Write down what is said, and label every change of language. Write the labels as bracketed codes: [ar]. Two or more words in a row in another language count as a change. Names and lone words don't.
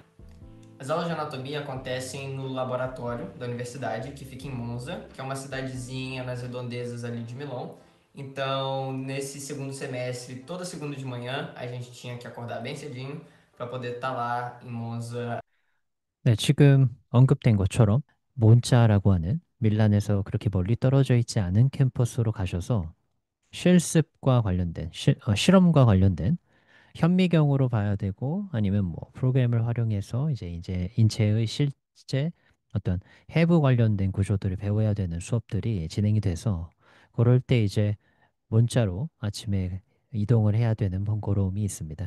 [pt] As aulas de anatomia acontecem no laboratório da universidade, que fica em Monza, que é uma cidadezinha nas redondezas ali de Milão. Então, nesse segundo semestre, toda segunda de manhã, a gente tinha que acordar bem cedinho para poder estar lá em Monza. [ko] 네, 지금 언급된 것처럼 몬자라고 하는 밀란에서 그렇게 멀리 떨어져 있지 않은 캠퍼스로 가셔서 실습과 관련된 실험과 관련된 현미경으로 봐야 되고 아니면 프로그램을 활용해서 이제 인체의 실제 어떤 해부 관련된 구조들을 배워야 되는 수업들이 진행이 돼서 그럴 때 이제 문자로 아침에 이동을 해야 되는 번거로움이 있습니다.